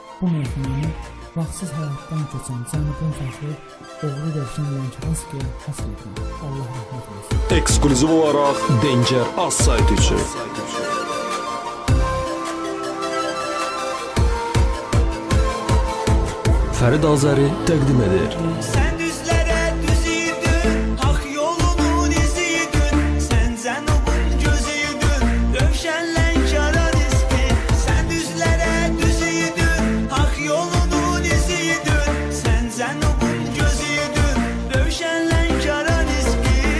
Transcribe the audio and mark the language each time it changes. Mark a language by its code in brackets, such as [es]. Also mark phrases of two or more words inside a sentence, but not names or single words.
[az] Bu meyxananı vaxtsız həyatdan keçən Cənubun fəxri oğlu Rövşən Lənkəranskiyə həsr edən. Allah rəhmət eylesin. Ekskluziv olaraq Danger Az saytı üçün. Fərid Azəri təqdim edir. Sen düzlere düzüydün, hak yolunun iziydün. Sen Cenub'un gözüydün, Rövşenle çaran iski. Sen düzlere düzüydün, hak yolunun iziydün. Sen Cenub'un gözüydün, Rövşenle çaran iski.